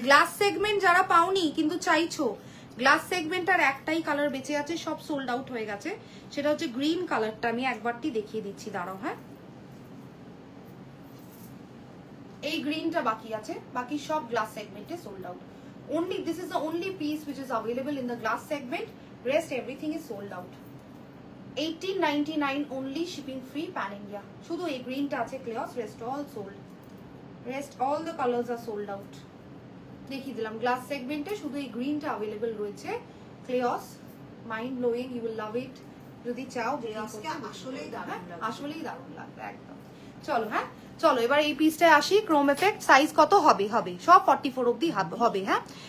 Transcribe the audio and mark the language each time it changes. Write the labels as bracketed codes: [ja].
[bn] Glass segment যারা পাওনি কিন্তু চাইছো, গ্লাস সেগমেন্ট আর একটাই কালার বেঁচে আছে, সব সোল্ড আউট হয়ে গেছে, সেটা হচ্ছে গ্রিন কালারটা। আমি একবারটি দেখিয়ে দিচ্ছি, দাঁড়াও হ্যাঁ। এই গ্রিনটা বাকি আছে, বাকি সব গ্লাস সেগমেন্টে sold out. [en] only this is the only piece which is available in the glass segment, rest everything is sold out. 1899 only, shipping free pan India. [bn] শুধু এই গ্রিনটা আছে ক্লেয়াস, [en] rest all sold, rest all the colors are sold out. [bn] দেখিয়ে দিলাম glass সেগমেন্টে শুধু এই গ্রিনটা अवेलेबल রয়েছে। ক্লেয়াস mind blowing, [en] You will love it. [bn] যদি চাও ক্লেয়াসকে আসলেই দারুণ লাগবে একদম। চলো হ্যাঁ, চলো এবার এই পিসটায় আসি। ক্রোম এফেক্ট সাইজ কত হবে? হবে সব 44 অবধি হবে হ্যাঁ।